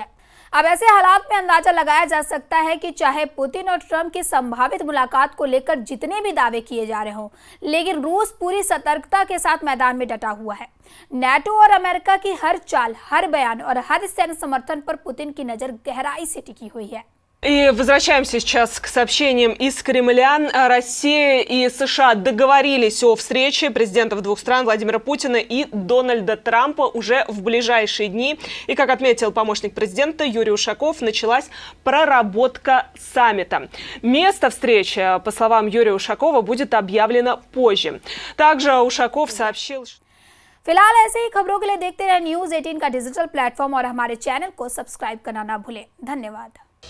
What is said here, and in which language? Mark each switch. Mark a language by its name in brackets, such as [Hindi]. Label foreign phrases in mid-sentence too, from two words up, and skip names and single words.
[Hindi] अब ऐसे हालात में अंदाजा लगाया जा सकता है कि चाहे पुतिन और ट्रंप की संभावित मुलाकात को लेकर जितने भी दावे किए जा रहे हों, लेकिन रूस पूरी सतर्कता के साथ मैदान में डटा हुआ है। नेटो और अमेरिका की हर चाल, हर बयान और हर सैन्य समर्थन पर पुतिन की नजर गहराई से टिकी हुई है। [Russian] И возвращаемся сейчас к сообщениям из Кремля. Россия и США договорились о встрече президентов двух стран Владимира Путина и Дональда Трампа уже в ближайшие дни. И, как отметил помощник президента Юрий Ушаков, началась проработка саммита. Место встречи, по словам Юрия Ушакова, будет объявлено позже. Также Ушаков сообщил, что... [Hindi] फिलहाल ऐसे ही खबरों के लिए देखते रहे News 18 का [English] digital platform [Hindi] और हमारे चैनल को सब्सक्राइब करना ना भूलें। धन्यवाद।